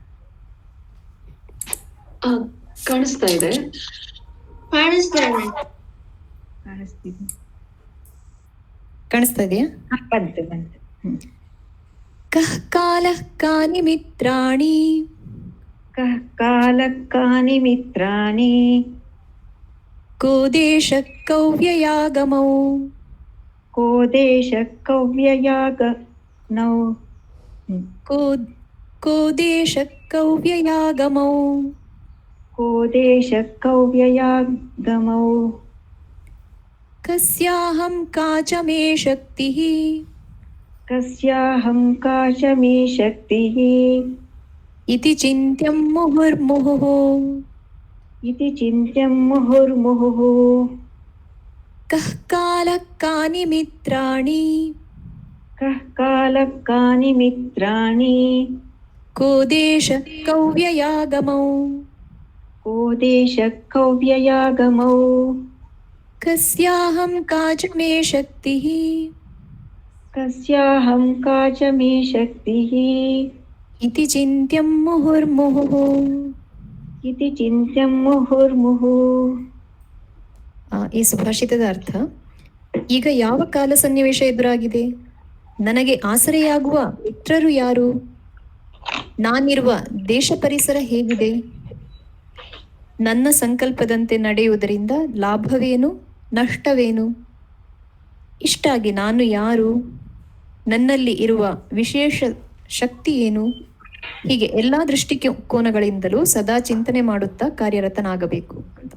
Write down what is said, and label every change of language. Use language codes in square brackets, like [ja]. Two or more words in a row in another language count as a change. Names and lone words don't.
[kn] ಕಾಣಿಸ್ತಾ ಇದೆ. ಕಾಣಿಸ್ತಾ ಇದೆಯಾ? ಬಂತು ಬಂತು. [sa] ಕಃ ಕಾಲಃ ಕಾನಿ ಮಿತ್ರಾಣಿ. ಕಃ ಕಾಲಕ್ಕಾನಿ ಮಿತ್ರಾಣಿ. ಕೋ ದೇಶಃ ಕೌ ವ್ಯಯಾಗಮೌ. ಕೋ ದೇಶಃ ಕೌ ವ್ಯಯಾಗಮೌ. ಕೋ ದೇಶಃ ಕೌ ವ್ಯಯಾಗಮೌ. ಕೋ ದೇಶಃ ಕೌ ವ್ಯಯಾಗಮೌ. ಕಸ್ಯಾಹಂ ಕಾಚ ಮೇ ಶಕ್ತಿಃ. कस्याहं का च मे शक्तिः इति चिन्त्यं मुहुर्मुहुः इति चिन्त्यं मुहुर्मुहुः कः कालः कानि मित्राणि कः कालः कानि मित्राणि को देशः कौ व्ययागमौ को देशः कौ व्ययागमौ कस्याहं का च मे शक्तिः कस्याहं का च मे शक्तिः इति चिन्त्यं मुहुर्मुहुः इति चिन्त्यं मुहुर्मुहुः [kn] ಈ ಸುಭಾಷಿತದ ಅರ್ಥ, ಈಗ ಯಾವ ಕಾಲ ಸನ್ನಿವೇಶ ಎದುರಾಗಿದೆ, ನನಗೆ ಆಸರೆಯಾಗುವ ಮಿತ್ರರು ಯಾರು, ನಾನಿರುವ ದೇಶ ಪರಿಸರ ಹೇಗಿದೆ, ನನ್ನ ಸಂಕಲ್ಪದಂತೆ ನಡೆಯುವುದರಿಂದ ಲಾಭವೇನು ನಷ್ಟವೇನು, ಇಷ್ಟಾಗಿ ನಾನು ಯಾರು, ನನ್ನಲ್ಲಿ ಇರುವ ವಿಶೇಷ ಶಕ್ತಿ ಏನು, ಹೀಗೆ ಎಲ್ಲ ದೃಷ್ಟಿಕೋನಗಳಿಂದಲೂ ಸದಾ ಚಿಂತನೆ ಮಾಡುತ್ತಾ ಕಾರ್ಯರತನಾಗಬೇಕು ಅಂತ.